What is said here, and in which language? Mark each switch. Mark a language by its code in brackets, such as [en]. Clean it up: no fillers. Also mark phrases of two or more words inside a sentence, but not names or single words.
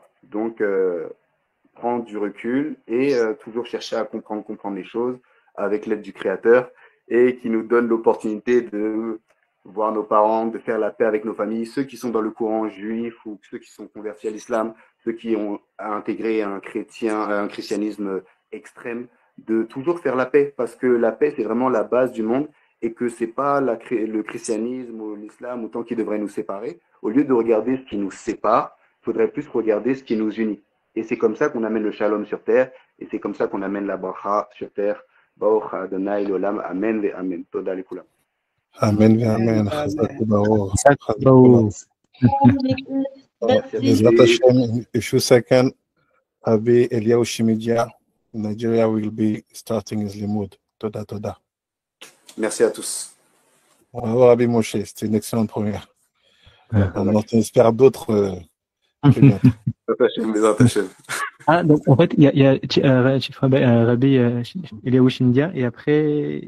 [fr] Donc, prendre du recul et toujours chercher à comprendre les choses avec l'aide du Créateur et qui nous donne l'opportunité de voir nos parents, de faire la paix avec nos familles, ceux qui sont dans le courant juif ou ceux qui sont convertis à l'islam, ceux qui ont intégré un christianisme extrême, de toujours faire la paix parce que la paix c'est vraiment la base du monde et que c'est pas le christianisme ou l'islam autant qui devrait nous séparer. Au lieu de regarder ce qui nous sépare, il faudrait plus regarder ce qui nous unit. Et c'est comme ça qu'on amène le shalom sur terre, et c'est comme ça qu'on amène la bracha sur terre. [he] ברוך אדוני לעולם אמן ואמן. תודה לכולם. אמן אמן חזק וברוך. [fr] Bravo. [he] בעזרת השם, [en] a few seconds, Rabbi Eliyahu Shimidia, Nigeria will be starting his limud. [he] תודה תודה. [fr] Merci à tous. Bravo, Rabbi Moshe, c'était une excellente première. On en espère d'autres très bientôt. [he] בעזרת השם. [fr] Ah, donc en fait, il y a Rabbi Eliyahu Shindia, et après.